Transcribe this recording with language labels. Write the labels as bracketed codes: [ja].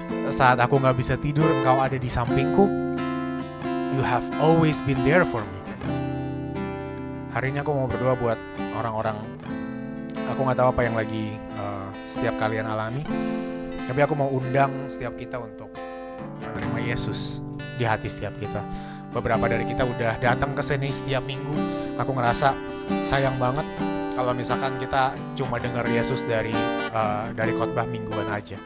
[id] Saat aku gak bisa tidur, Engkau ada di sampingku. [en] You have always been there for me. [id] Hari ini aku mau berdoa buat orang-orang. Aku gak tahu apa yang lagi setiap kalian alami, tapi aku mau undang setiap kita untuk menerima Yesus di hati setiap kita. Beberapa dari kita udah datang ke sini setiap minggu. Aku ngerasa sayang banget kalau misalkan kita cuma dengar Yesus dari khotbah mingguan aja.